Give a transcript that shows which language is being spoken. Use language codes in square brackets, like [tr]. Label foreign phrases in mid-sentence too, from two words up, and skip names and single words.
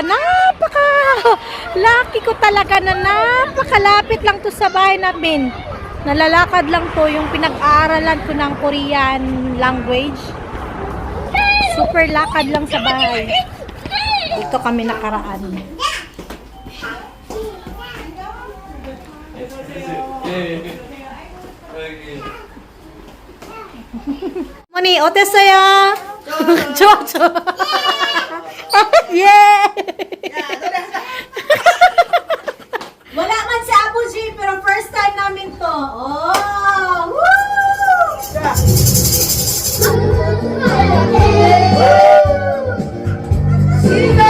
[tl] Lucky ko talaga na napakalapit lang to sa bahay namin. Nalalakad lang to yung pinag-aaralan ko ng [en] Korean language. [tl] Super lakad lang sa bahay. Dito kami nakaraan. [ko] Moni, 어땠어요? 좋아. [en] Yeah! [tl] Wala man si Abu G, pero [en] first time [tl] namin to. Oh! Woo!